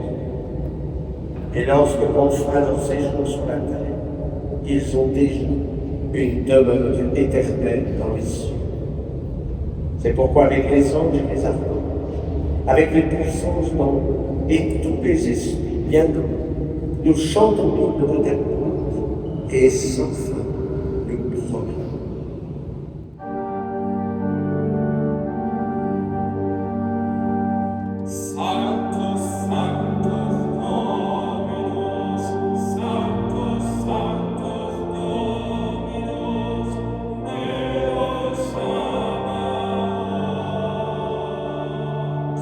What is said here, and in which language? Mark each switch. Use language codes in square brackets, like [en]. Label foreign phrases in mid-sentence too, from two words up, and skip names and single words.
[fr] Et lorsque enfin leur séjour sur la terre, ils ont déjà une demeure éternelle dans les cieux. C'est pourquoi avec les anges et les archanges, avec les puissances d'en et tous les esprits bien nommés, nous chantons l'hymne de ta gloire et sans fin nous proclamons. [la] Sanctus, Sanctus, Dominus, Sanctus, Sanctus, Dominus, Deus Sabaoth.